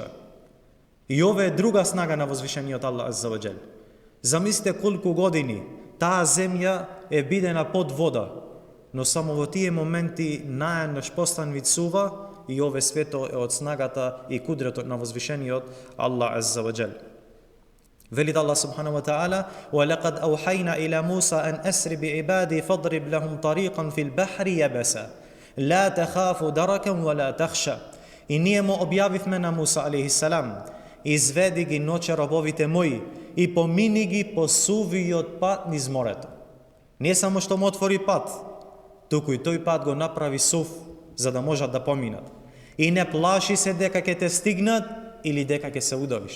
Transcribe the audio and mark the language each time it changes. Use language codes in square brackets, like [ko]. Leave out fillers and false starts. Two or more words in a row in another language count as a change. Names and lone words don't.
[mk] И ова е друга снага на возвишениот Аллах [ar] عز وجل. [mk] Замислите колку години таа земја е бидена под вода, но само во тие моменти наједнаш постанви цува и ове свето е од снагата и кудретот на возвишениот Аллах [ar] عز وجل. Велит الله سبحانه وتعالى: وَلَقَدْ أَوْحَيْنَا إِلَى مُوسَى أَنْ أَسْرِ بِعِبَادِي فَاضْرِبْ لَهُمْ طَرِيقًا فِي الْبَحْرِ يَبَسًا لَا تَخَافُ دَرَكًا وَلَا تَخْشَى. [mk] И ние му објавивме на Муса алейхиссалам: изведи ги ноќе робовите мои и помини ги по сувиот пат низ морето. Не само што му отвори пат, туку и тој пат го направи сув, за да можат да поминат. И не плаши се дека ќе те стигнат или дека ќе се удавиш.